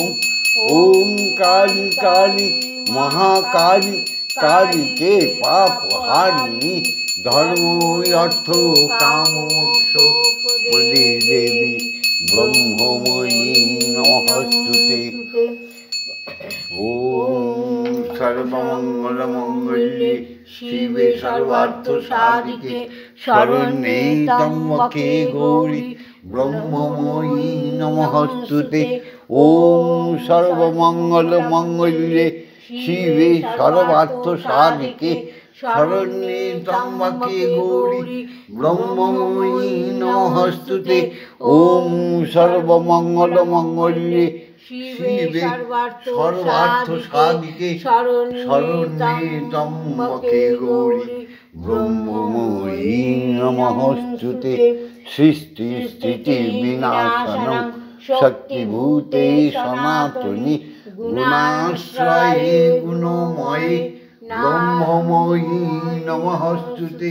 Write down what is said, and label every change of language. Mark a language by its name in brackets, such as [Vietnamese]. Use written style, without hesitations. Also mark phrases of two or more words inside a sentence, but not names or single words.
[Sanskrit] ওম কালী কালী মহাকালী কালীকে পাপহারিণী ধর্ম অর্থ কাম মোক্ষ প্রদে দেবী ব্রহ্মময়ী নমস্তুতে। ওম সর্বমঙ্গল মঙ্গলে শিবে সর্বার্থ সাধিকে শরণ্যে ত্র্যম্বকে গৌরী ব্রহ্মময়ী নমস্তুতে। ওম সর্বমঙ্গল মঙ্গলে শিবে সর্বার্থ সাধিকে শরণ্যে ত্র্যম্বকে গৌরী ব্রহ্মময়ী নমস্তুতে। ওম সর্বমঙ্গল মঙ্গলে শিবে সর্বার্থ সাধিকে শরণ্যে ত্র্যম্বকে গৌরী ব্রহ্মময়ী নমস্তুতে। সৃষ্টি স্থিতি বিনাশনং শক্তিভূতে সনাতনী গুণাশ্রয়ে গুণময়ে ব্রহ্মময়ী নমস্তুতে।